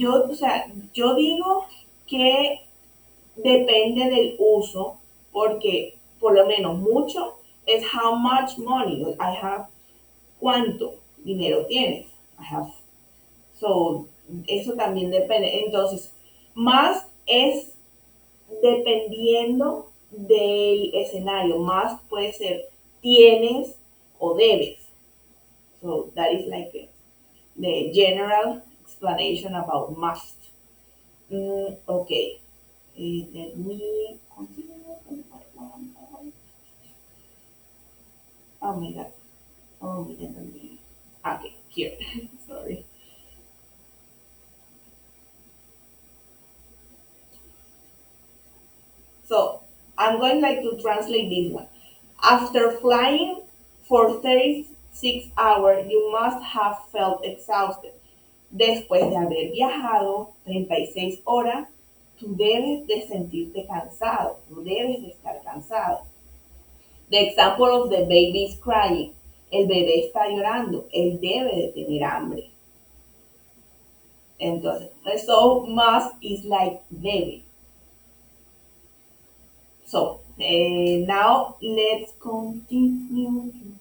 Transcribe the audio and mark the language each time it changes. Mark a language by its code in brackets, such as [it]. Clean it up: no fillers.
[es] O sea, yo digo que depende del uso, porque por lo menos mucho es [en] how much money I have, [es] cuánto dinero tienes. [en] I have. [es] So, eso también depende. Entonces, más es dependiendo del escenario. Más puede ser tienes o debes. [en] So, that is like the general explanation about must. Okay. Let me continue. Oh my god. Oh my god. Oh my god. Okay, here. Sorry. So I'm going like to translate this one. After flying for 6 hours, you must have felt exhausted. [es] Después de haber viajado 36 horas, tú debes de sentirte cansado, tú debes de estar cansado. [en] The example of the baby is crying. [es] El bebé está llorando, él debe de tener hambre. Entonces, [en] so must is like debe. So, now let's continue.